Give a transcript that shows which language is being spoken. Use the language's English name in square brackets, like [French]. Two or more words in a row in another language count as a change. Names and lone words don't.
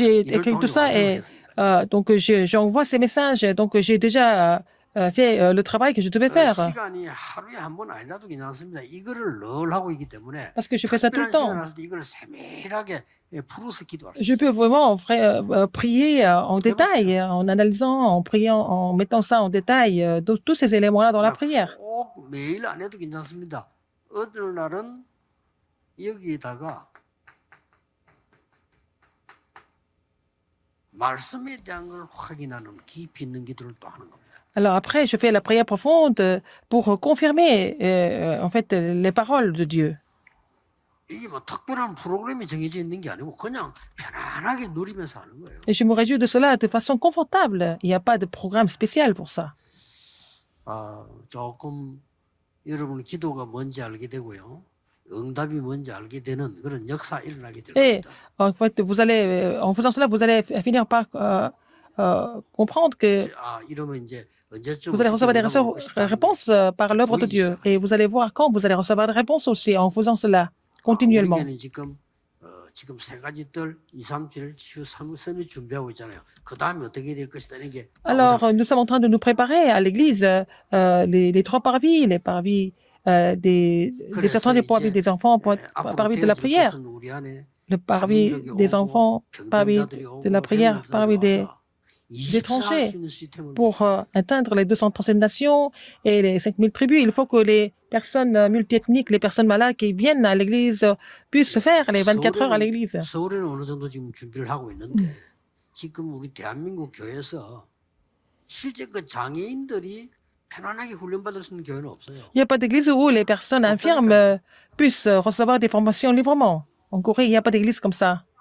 [French] J'ai écrit tout ça et donc j'envoie ces messages. Donc j'ai déjà fait le travail que je devais faire. [Korean] 시간이 하루에 한 번 아니라도 괜찮습니다. 이거를 늘 하고 있기 때문에 [French] Parce que je fais ça tout le temps. [Korean] 이걸 세밀하게 풀어서 기도할 수 [French] Je peux vraiment prier en détail, en analysant, en priant, en mettant ça en détail, tous ces éléments-là dans la prière. [Korean] 꼭 매일 안 해도 괜찮습니다. 어느 날은 여기에다가 말씀에 대한 걸 확인하는 깊이 있는 기도를 또 하는 겁니다. [French] Alors après, je fais la prière profonde pour confirmer en fait les paroles de Dieu. [Korean] 이게 뭐 특별한 프로그램이 정해져 있는 게 아니고 그냥 편안하게 누리면서 하는 거예요. [French] Et je me réjouis de cela de façon confortable. Il n'y a pas de programme spécial pour ça. [Korean] 조금 여러분 기도가 뭔지 알게 되고요. 응답이 뭔지 알게 되는 그런 역사 일어나게 될 [French] Et [Korean] 겁니다. [French] en fait, vous allez, en faisant cela, vous allez finir par comprendre que [Korean] 이러면 이제 언제쯤 [French] vous allez [Korean] 어떻게 [French] recevoir des [Korean] 응답을 올 것이다. [French] réponses par l'œuvre de Dieu. Et vous allez voir quand vous allez recevoir des réponses aussi en faisant cela continuellement. [Korean] 우리에게는 지금 세 가지 뜰 2, 3, 7 치유 3선이 준비하고 있잖아요. 그 다음에 어떻게 될 것이다 이런 게 [French] Alors, nous sommes en train de nous préparer à l'Église, les trois parvis, les parvis des certains des parvis des enfants, parvis de la prière, le parvis des enfants, parvis de la prière, parvis des étrangers. Pour atteindre les 237 nations et les 5000 tribus, il faut que les personnes multiethniques, les personnes malades qui viennent à l'église puissent faire les 24 heures à l'église. [Korean] 서울에는 어느 정도 지금 준비를 하고 있는데 지금 우리 대한민국 교회에서 실제 그 장애인들이 편안하게 훈련받을 수 있는 교회는 없어요. [French] Il n'y a pas d'église où les personnes infirmes puissent recevoir des formations librement. En Corée, il n'y a pas d'église comme ça.